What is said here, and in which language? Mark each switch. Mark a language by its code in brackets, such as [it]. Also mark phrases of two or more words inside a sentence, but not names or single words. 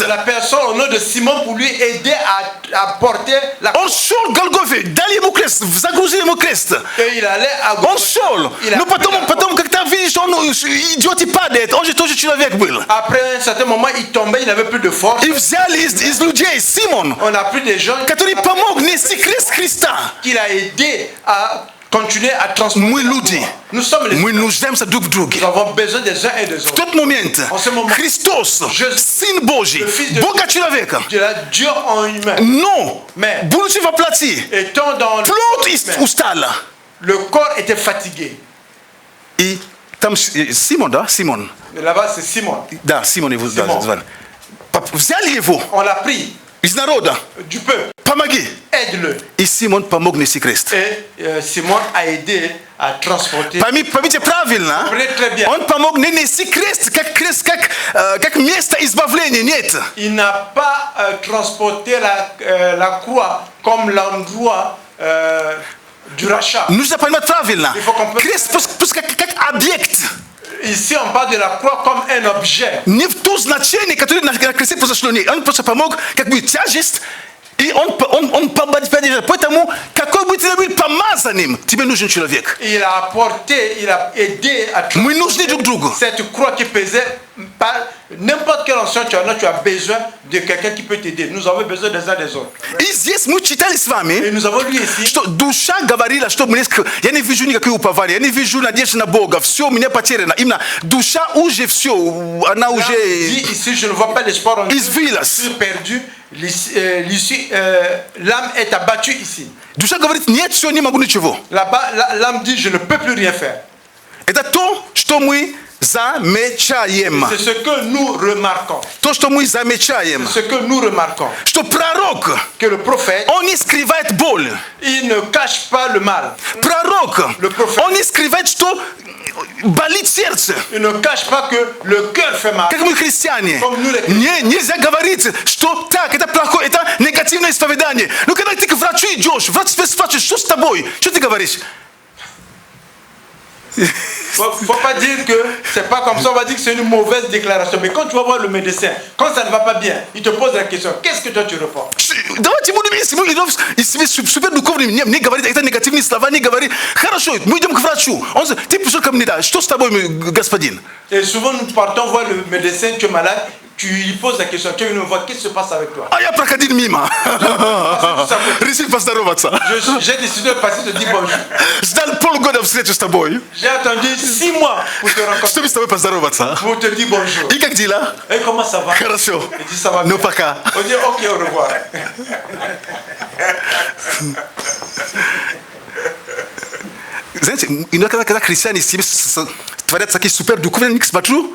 [fr] La personne au nom de Simon pour lui aider à porter la [ru] Он шел к Голгофе, дали ему крест, загрузили ему крест. [fr] Et il allait à [ru] Он шел. Но потом как-то видишь, он [fr] idiote pas d'être. [ru] Hoje tu человек был. [fr] Après un certain moment, il tombait, il n'avait plus de force. [ru] И взяли из людей Симон, [fr] On a pris des gens [ru] который помог нести крест Христа. [fr] qu'il a aidé à continuer à transmettre. [ru] Мы люди. [fr] Nous sommes les [ru] Мы нуждаемся друг в друге. [fr] Nous avons besoin des uns et des [ru] В [fr] autres. [ru] тот момент [fr] En ce moment, [ru] Христос, Сын Божий, Бога человека, [fr] Dieu en humain, [ru] но, [fr] Mais- [ru] будучи во плоти, [fr] étant dans le [ru] плоть устала. [fr] le corps était fatigué. [ru] И там Симон, да? Симон. [fr] Mais là-bas, c'est Simon. [ru] Да, Симон его Симон. звали. Взяли его [fr] On l'a pris [ru] из народа. [fr] du peuple. [ru] Помоги. [fr] Aide-le. [ru] И Симон помог нести крест. [fr] Et Simon a aidé à transporter. [ru] Поймите правильно, [fr] Comprenez très bien. [ru] он помог не нести крест, как место избавления, нет. [fr] Il n'a pas transporté la croix comme l'endroit du rachat. [ru] Нужно понимать правильно. [fr] Il faut comprendre. [ru] Крест как объект. [fr] Ici, on parle de la croix comme un objet. [ru] Не в то значение, которое на кресте произошло. Он просто помог, как бы тяжесть, и он поддержал. Поэтому, какой бы ты ни был помазанным, тебе нужен человек. [fr] Il a apporté, il a aidé à [ru] Мы нужны друг другу. [fr] cette croix qui pesait par n'importe quel ancien tu as besoin de quelqu'un qui peut t'aider. Nous avons besoin des uns des autres. [ru] И здесь мы читали с вами, [fr] Et nous avons lu ici [ru] что душа говорила, что я не вижу никакой упования, я не вижу надежды на Бога, все у меня потеряно. Именно душа уже все, она уже [fr] dit ici, je ne vois pas l'espoir en Dieu. [ru] извилась. [fr] Je suis perdu. L'âme est abattue ici. [ru] Душа говорит, нет, все, не могу ничего. [fr] Là-bas, l'âme dit, je ne peux plus rien faire. [ru] Это то, что мы замечаем. [fr] C'est ce que nous remarquons. [ru] То, что мы замечаем. [fr] Ce que nous remarquons. [ru] Что пророк, [fr] Que le prophète, [ru] он не скрывает боль. [fr] il ne cache pas le mal. [ru] Пророк, [fr] Le prophète, [ru] он не скрывает, что болит сердце. [fr] il ne cache pas que le cœur fait mal. [ru] Как мы христиане. [fr] Comme nous, les chrétiens. [ru] Нельзя говорить, что так, это плохое, это негативное исповедание. Но когда ты к врачу идешь, врач тебя спрашивает, что с тобой? Что ты говоришь? [fr] Faut pas dire que c'est pas comme ça, on va dire que c'est une mauvaise déclaration. Mais quand tu vas voir le médecin, quand ça ne va pas bien, il te pose la question, qu'est-ce que toi tu réponds? [ru] Давайте будем, если мы супер духовными, не говорит, это негативные слова, не говорит. Хорошо, мы идем к врачу. Он говорит, ты пришел ко мне, да, что с тобой, господин? [fr] Et souvent nous partons voir le médecin, tu es malade, tu lui poses la question, tu viens me voir, qu'est-ce qui se passe avec toi? [ru] А я проходил мимо. Решил поздороваться. [fr] J'ai décidé de passer, te dire bonjour. [ru] Ждал полгода встречи с тобой, [fr] J'ai attendu 6 mois pour te rencontrer, [ru] чтобы с тобой поздороваться. [fr] pour te dire bonjour. [ru] И как дела? [fr] Et comment ça va? [ru] Хорошо. [fr] Il dit ça va bien. [ru] Ну пока. [fr] On dit ok, au revoir. [ru] Знаете, иногда, когда христиане себе творят такие супер духовные, я смотрю,